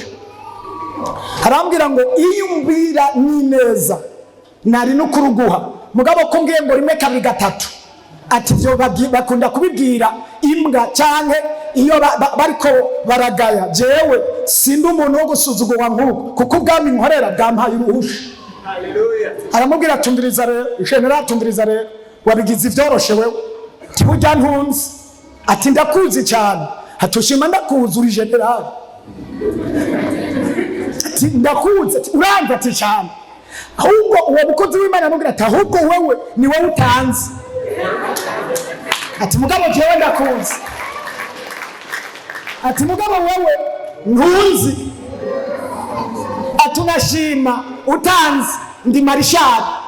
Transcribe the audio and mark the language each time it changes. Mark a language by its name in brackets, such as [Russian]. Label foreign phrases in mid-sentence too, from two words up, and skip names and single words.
[Rundi] Arambwira ngo iyumbira ni neza nari no kuruguha, mugabo ko ngiye ngo 1 2 3 ati byo bakunda kubibwira imbwa cyane iyo bariko baragaya. Jewe sindi umuntu wo gusuzugurwa nk'uko, kuko ubwami nkorera bwampaye uruhusha. Haleluya. Aramubwira tumviriza rero, general tumviriza rero, wabigize ivyoroshe wewe, tibujya ntunzi, ati ndakuzi cyane, hatushima ndakuzi uri general, ati ndakuzi, ati uranga ati cyane, ahubwo uwo mukozi w'Imana amubwira ati ahubwo wewe ni wowe utanzi, ati mugabo jewe ndakuzi, ati mugabo wewe ntunzi, ati unashima utanzi, ndi marishari.